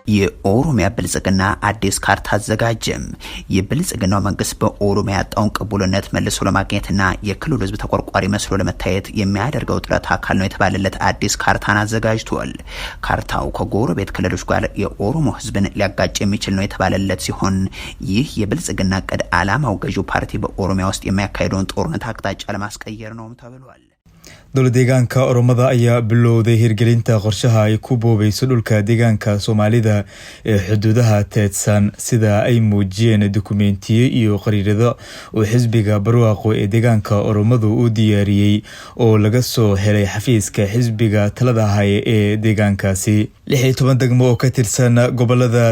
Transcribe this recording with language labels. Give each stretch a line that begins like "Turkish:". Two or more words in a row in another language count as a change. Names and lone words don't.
Amharic: የኦሮሚያ ብልጽግና አዲስ ካርታ አዘጋጀም። የብልጽግናው መንግስት በኦሮሚያ ያጣውን ቅቡልነት መልሶ ለማግኘትና የክልሉ ህዝብ ተቆርቋሪ መስሎ ለመታየት የሚያደርገው ጥረት አካል ነው የተባለለት አዲስ ካርታን አዘጋጅቷል። ካርታው ከጎረቤት ክልሎች ጋር የኦሮሞ ህዝብን ሊያጋጭ የሚችል ነው የተባለለት ሲሆን ይህ የብልጽግና እቅድ ዓላማው ገዢው ፓርቲ በኦሮሚያ ውስጥ የሚያካሂደውን ጦርነት አቅጣጫ ለማስቀየር ነውም ተብሏል።
Somali: dowlad deegaanka Oromada ayaa bilowday hirgelinta qorshaha ay ku boobayso dhulka deegaanka Soomaalida ee xuduudaha teedsan sida ay muujiyeen dukumeentiyo iyo qariirado oo xisbiga barwaaqo ee deegaanka Oromadu u diyaariyay oo laga soo helay xafiiska xisbiga talada haya ee deegaankaasi 16 degmo oo ka tirsan gobolada